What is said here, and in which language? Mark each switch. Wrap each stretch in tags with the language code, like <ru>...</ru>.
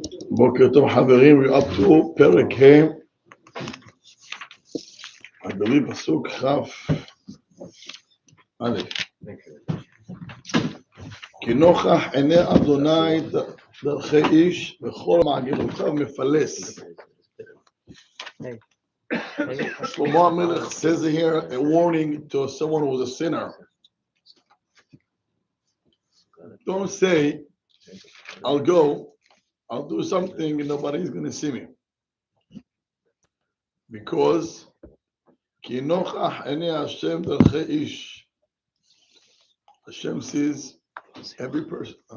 <he>בוקר טוב חברים,</he> <en>we're up to</en> <he>פרק ה',</he> <en>I believe</en> <he>פסוק כ' א', כי נוכח עיני אדוני דרכי איש וכל מעגלותיו מפלס.</he> <en>שלמה המלך says here a warning to someone who was a sinner. Don't say, I'll do something and nobody's going to see me. Because</en> <he>כי נוכח עיני השם דרכי איש.</he> <en>Hashem sees every person.</en>